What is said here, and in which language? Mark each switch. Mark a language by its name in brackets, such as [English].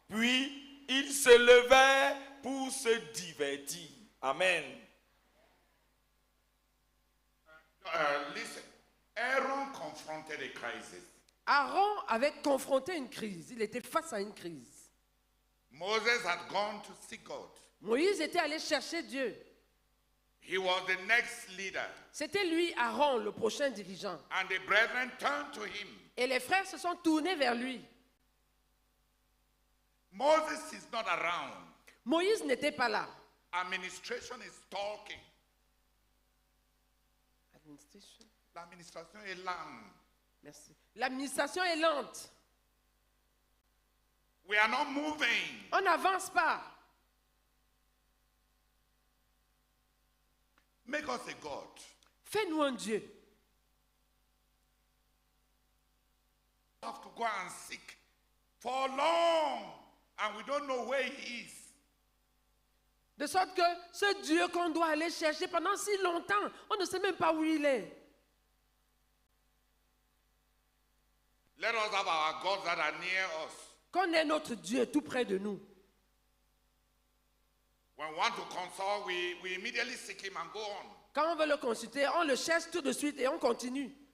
[French] Puis, ils se levaient pour se divertir. Amen. [English] Listen, Aaron confronted a crisis. [French] Aaron avait confronté une crise. Il était face à une crise. [English] Moses had gone to see God. [French] Moïse était allé chercher Dieu. [English] He was the next leader. [French] C'était lui, Aaron, le prochain dirigeant. [English] And the brethren turned to him. [French] Et les frères se sont tournés vers lui. [English] Moses is not around. [French] Moïse n'était pas là. [English] Administration is talking. Administration. [French] L'administration est lente. Merci. L'administration est lente. [English] We are not moving. [French] On n'avance pas. [English] Make us a God. [French] Fais-nous un Dieu. [English] We have to go and seek for long, and we don't know where he is. [French] De sorte que ce Dieu qu'on doit aller chercher pendant si longtemps, on ne sait même pas où il est. [English] Let us have our gods that are near us. [French] Qu'on ait notre Dieu tout près de nous. [English] When we want to consult, we immediately seek him and go on. [French] Quand on veut le consulter, on le cherche tout de suite et on continue.